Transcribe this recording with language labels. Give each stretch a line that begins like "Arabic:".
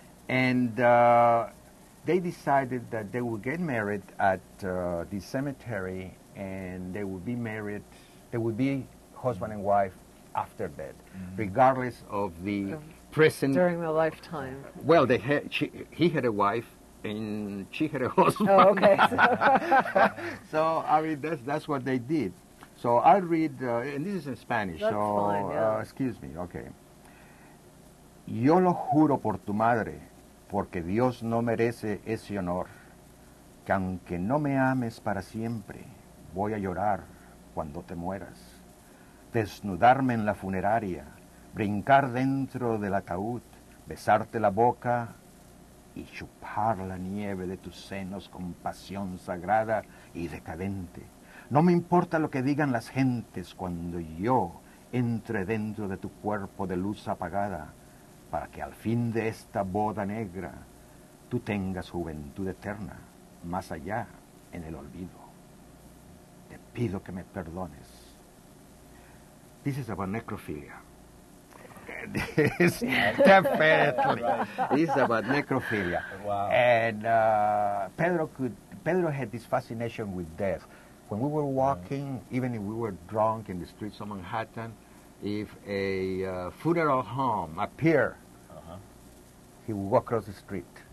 English: And they decided that they would get married at the cemetery, and they would be married, they would be husband and wife after death, regardless of the present. During the lifetime. Well, he had a wife and she had a husband. Oh, okay. So I mean, that's what they did. So I'll read, and this is in Spanish. That's so fine, yeah. excuse me. Okay.
Spanish: Yo lo juro por tu madre, porque Dios no merece ese honor, que aunque no me ames para siempre, voy a llorar cuando te mueras, desnudarme en la funeraria, brincar dentro del ataúd, besarte la boca y chupar la nieve de tus senos con pasión sagrada y decadente. No me importa lo que digan las gentes cuando yo entre dentro de tu cuerpo de luz apagada, para que al fin de esta boda negra tú tengas juventud eterna, más allá en el olvido. Te pido que me perdones.
English: This is about necrophilia. This definitely is about necrophilia. Wow. And Pedro had this fascination with death. When we were walking, even if we were drunk in the streets of Manhattan, if a funeral home appeared, he would walk across the street.